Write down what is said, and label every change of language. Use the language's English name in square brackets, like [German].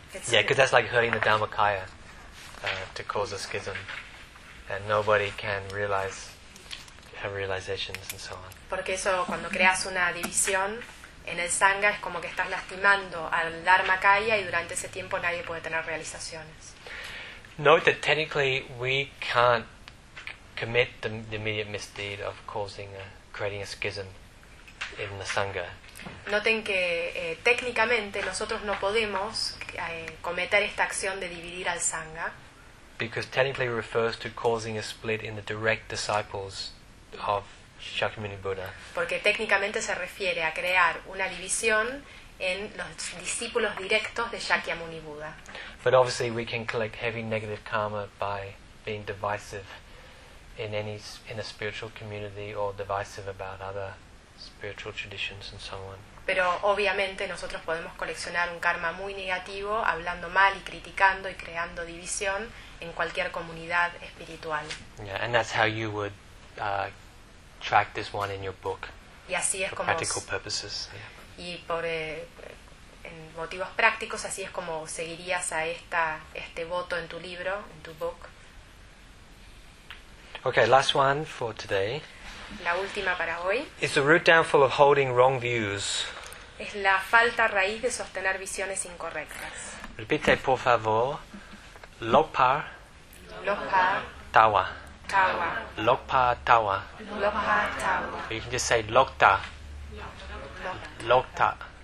[English] Yeah, because that's like hurting the Dhammakaya to cause a schism, and nobody can realize have realizations and so on. [Spanish] Porque eso, cuando creas una división en el sangha, es como que estás lastimando al Dharmakaya, y durante ese tiempo nadie puede tener realizaciones. [English] Note that technically we can't commit the immediate misdeed of causing creating a schism in the sangha. [Spanish] Noten que técnicamente nosotros no podemos cometer esta acción de dividir al sangha. [English] Because technically it refers to causing a split in the direct disciples of Shakyamuni Buddha. [Spanish] Porque técnicamente se refiere a crear una división en los discípulos directos de Shakyamuni Buddha. [English] But obviously we can collect heavy negative karma by being divisive in any in a spiritual community or divisive about other spiritual traditions and so on. [Spanish] Pero obviamente nosotros podemos coleccionar un karma muy negativo hablando mal y criticando y creando división en cualquier comunidad espiritual. [English] Yeah, and that's how you would track this one in your book. [Spanish] Y así es [English] for [Spanish] como [English] practical purposes. Yeah. [Spanish] Y por en motivos prácticos así es como seguirías a esta este voto en tu libro, en tu book. [English] Okay, last one for today. [Spanish] La última para hoy. [English] It's the root downfall of holding wrong views. [Spanish] Es la falta raíz de sostener visiones incorrectas. Repite, por favor. Lopar. [Tibetan] Lopar. Tawa. Tawa. Lopar tawa. Lopar tawa. [English] You can just say lokta. [Tibetan] Lokta.